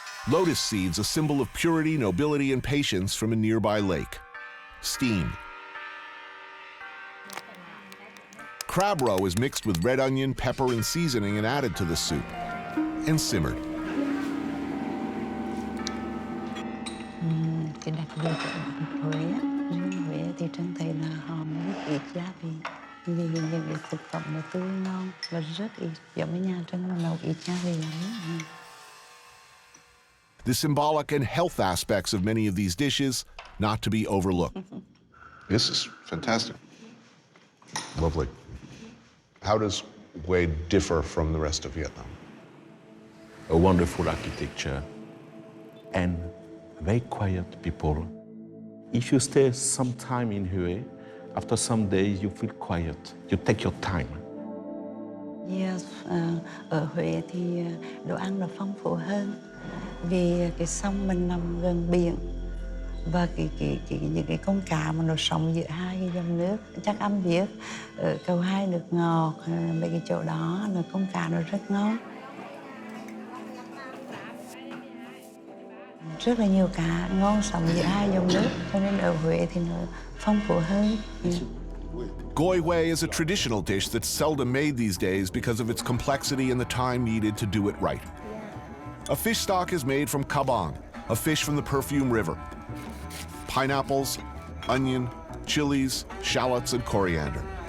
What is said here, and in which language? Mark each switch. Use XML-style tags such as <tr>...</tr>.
<en>Lotus seeds, a symbol of purity, nobility, and patience from a nearby lake. Steamed. Crab roe is mixed with red onion, pepper, and seasoning and added to the soup, and simmered.</en> <vi>Cái đặc biệt của bạn Huế, riêng Huế thì Trân thấy là họ rất ít gia vị. Vì những cái thực phẩm nó tươi ngon và rất ít, giống như nhà Trân là nấu ít gia vị lắm.</vi> <en>The symbolic and health aspects of many of these dishes not to be overlooked. This is fantastic. Lovely. How does Hue differ from the rest of Vietnam? A wonderful architecture and very quiet people. If you stay some time in Hue, after some days you feel quiet. You take your time.</en> <vi>Yes, ở Huế thì đồ ăn là phong phú hơn vì cái sông mình nằm gần biển và những cái con cá mà nó sống giữa hai cái dòng nước. Chắc anh biết ở cầu Hai nước ngọt, mấy cái chỗ đó là con cá nó rất ngon. Rất là nhiều cá ngon sống giữa hai dòng nước, cho nên ở Huế thì nó phong phú hơn.</vi> <en>Goi Hue is a traditional dish that's seldom made these days because of its complexity and the time needed to do it right. A fish stock is made from kabang, a fish from the Perfume River. Pineapples, onion, chilies, shallots, and coriander.</en>